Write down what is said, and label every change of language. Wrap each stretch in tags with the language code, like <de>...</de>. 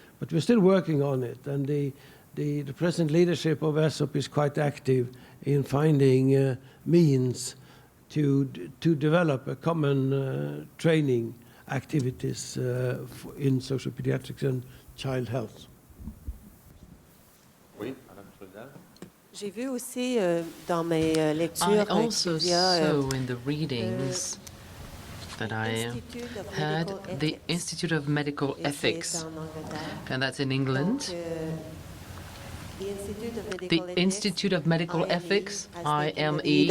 <en>But we're still working on it, and the present leadership of ESOP is quite active in finding means to develop a common training activities in social pediatrics and child health.</en> <fr>J'ai vu aussi dans mes lectures</fr> <en>I also saw in the readings that I had the Institute of Medical Ethics, and that's in England. The Institute of Medical Ethics, IME,</en>